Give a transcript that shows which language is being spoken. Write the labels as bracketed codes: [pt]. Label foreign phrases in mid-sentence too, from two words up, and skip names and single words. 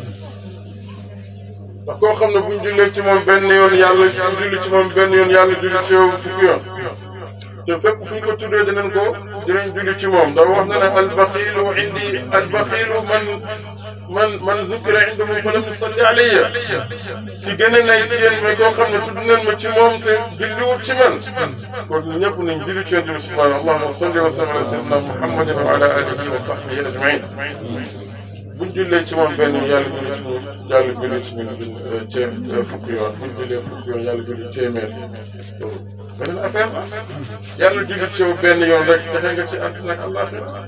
[wo] ndax koo xam ne bu ñu jullee ci moom benn yoon yàlla julli ci moom benn yoon yàlla julli ci yow fukki yoon te fépp fu ñu ko tuddee dinañ julli ci moom ndax wax na ne [ar] البخيل عندي البخيل من ذكر عنده فلم يصل علي [wo] ki gën a nay ci yéen mais koo xam ne tudd ngeen ma ci moom te julliwul ci man kon ñëpp nañ julli ci yéen bi [ar] سبحانه اللهم صل وسلم على سيدنا محمد وعلى آله وصحبه أجمعين [wo] buñ jullee ci moom benn yàlla julli ci ñun fukki yoon buñ jullee fukki yoon yàlla julli téeméer beneen affaire la yàlla julli ci yow benn yoon rek defe nga ci àddina ak àllaaxira